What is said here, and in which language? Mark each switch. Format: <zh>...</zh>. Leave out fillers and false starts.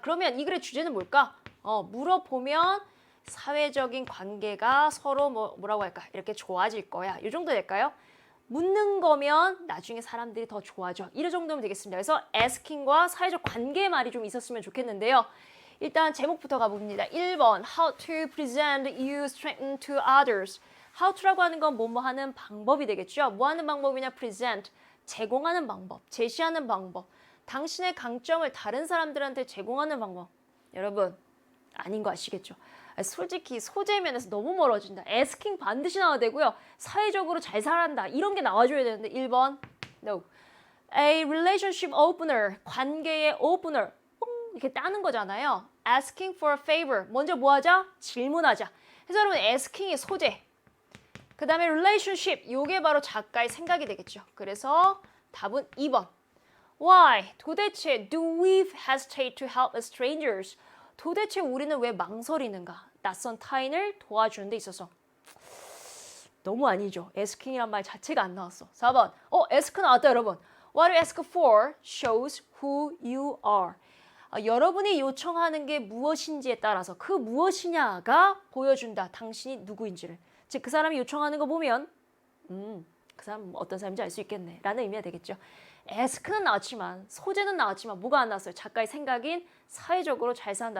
<ko>그러면 이 글의 주제는 뭘까? 물어보면 사회적인 관계가 서로 뭐라고 할까? 이렇게 좋아질 거야. 이 정도 될까요? 묻는 거면 나중에 사람들이 더 좋아져. 이 정도면 되겠습니다. 그래서 asking과 사회적 관계의 말이 좀 있었으면 좋겠는데요. 일단 제목부터 가봅니다.</ko> <en>1번 How to present you strength to others.</en> <ko>How to라고 하는 건 뭐뭐 하는 방법이 되겠죠. 뭐 하는 방법이냐? present. 제공하는 방법, 제시하는 방법. 당신의 강점을 다른 사람들한테 제공하는 방법. 여러분, 아닌 거 아시겠죠? 솔직히 소재 면에서 너무 멀어진다. asking 반드시 나와야 되고요. 사회적으로 잘 살아간다. 이런 게 나와줘야 되는데 1번 no.</ko> <en>A relationship opener,</en> <ko>관계의</ko> <en>opener.</en> <ko>뽕 이렇게 따는 거잖아요.</ko> <en>asking for a favor.</en> <ko>먼저 뭐 하자? 질문하자. 그래서 여러분 asking의 소재. 그 다음에 relationship. 요게 바로 작가의 생각이 되겠죠. 그래서 답은 2번.</ko> <en>Why?</en> <ko>도대체</ko> <en>do we hesitate to help strangers?</en> <ko>도대체 우리는 왜 망설이는가? 낯선 타인을 도와주는 데 있어서. 너무 아니죠. asking이란 말 자체가 안 나왔어. 4번. ask 나왔다 여러분.</ko> <en>What you ask for shows who you are.</en> <ko>여러분이 요청하는 게 무엇인지에 따라서 그 무엇이냐가 보여준다. 당신이 누구인지를. 즉 그 사람이 요청하는 거 보면 그 사람 어떤 사람인지 알 수 있겠네 라는 의미가 되겠죠. ask는 나왔지만 소재는 나왔지만 뭐가 안 나왔어요? 작가의 생각인 사회적으로 잘 산다.</ko>